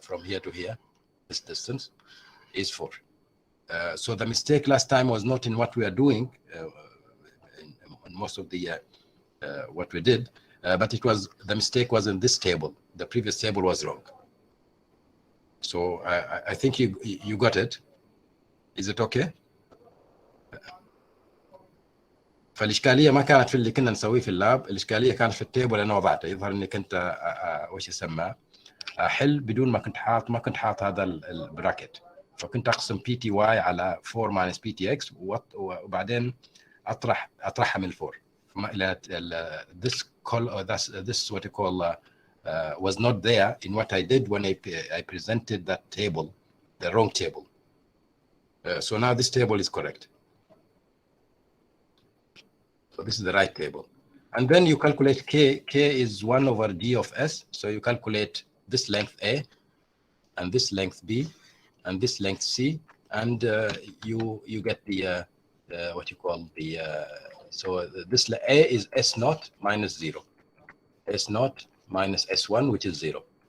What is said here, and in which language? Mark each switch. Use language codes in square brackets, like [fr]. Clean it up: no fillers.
[en] From here to here, this distance is 4. So the mistake last time was not in what we are doing, in most of the what we did, but it was, the mistake was in this table. The previous table was wrong. So I think you got it. Is it okay? [ar] فالاشكاليه ما كانت في اللي كنا نسويه في اللاب، الاشكاليه كانت في التيبل اللي انا وضعته. يظهر اني كنت وش يسمى احل بدون ما كنت حاط هذا البراكت، فكنت اقسم بي تي واي على 4 ماينس بي تي اكس، وبعدين اطرحها من 4 الى [en] this call or this what you call was not there in what I did when I presented that table, the wrong table. So now this table is correct. So this is the right table. And then you calculate K. K is 1 over D of S. So you calculate this length A, and this length B, and this length C, and you get the what you call the so this A is S naught minus 0, S naught minus S1, which is 0.